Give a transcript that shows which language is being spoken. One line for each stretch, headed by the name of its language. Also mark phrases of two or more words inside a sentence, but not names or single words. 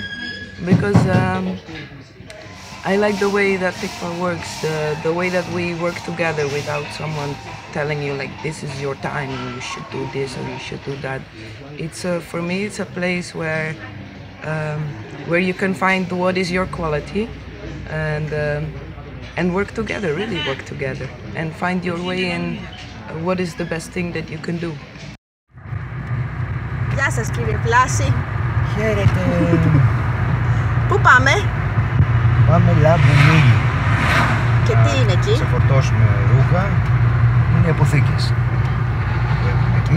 English: Because I like the way that Pikpa works, the way that we work together without someone telling you like this is your time, you should do this or you should do that. It's for me it's a place where you can find what is your quality and work together, really work together and find your way in what is the best thing that you can do.
Greek: Γεια σας κύριε Πλάση. Χαίρετε. Πού πάμε? Πάμε Λάμπου Μίλι. Και τι είναι εκεί? Θα φορτώσουμε ρούχα. Είναι αποθήκες. Εκεί.